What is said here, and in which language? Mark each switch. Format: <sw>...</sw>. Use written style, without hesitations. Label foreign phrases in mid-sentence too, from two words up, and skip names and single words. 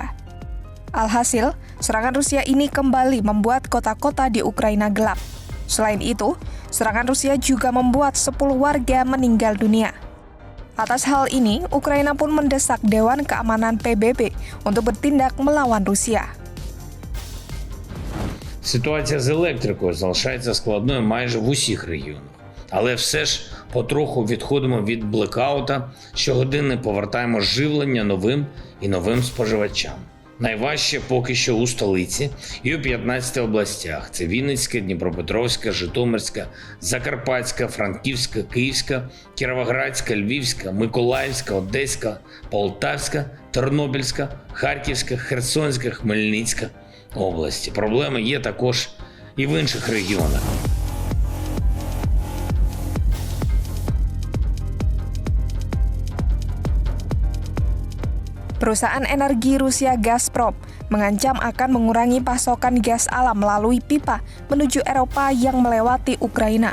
<id>Alhasil, serangan Rusia ini kembali membuat kota-kota di Ukraina gelap. Selain itu, serangan Rusia juga membuat 10 warga meninggal dunia. Atas hal ini, Ukraina pun mendesak Dewan Keamanan PBB untuk bertindak melawan Rusia.</id> <uk>Ситуація з електрикою залишається складною майже в усіх регіонах. Але все ж потроху відходимо від блекаута, щогодини повертаємо живлення новим і новим споживачам. Найважче поки що у столиці і у 15 областях. Це Вінницька, Дніпропетровська, Житомирська, Закарпатська, Франківська, Київська, Кіровоградська, Львівська, Миколаївська, Одеська, Полтавська, Тернопільська, Харківська, Херсонська, Хмельницька області. Проблеми є також і в інших регіонах.</uk> <id>Perusahaan energi Rusia Gazprom mengancam akan mengurangi pasokan gas alam melalui pipa menuju Eropa yang melewati Ukraina.</id>